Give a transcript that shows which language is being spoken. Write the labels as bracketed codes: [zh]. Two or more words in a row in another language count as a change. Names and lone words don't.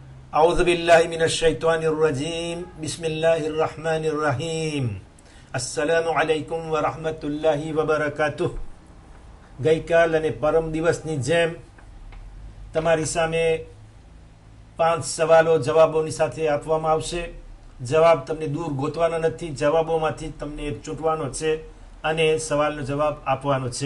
[ar] أعوذ بالله من الشيطان الرجيم بسم الله الرحمن الرحيم السلام عليكم ورحمة الله وبركاته. [gu] ગઈકાલ અને પરમ દિવસની જેમ તમારી સામે 5 સવાલો જવાબોની સાથે આપવામાં આવશે. જવાબ તમને દૂર ગોતવાનો નથી, જવાબોમાંથી તમને એક ચૂંટવાનો છે અને સવાલનો જવાબ આપવાનો છે.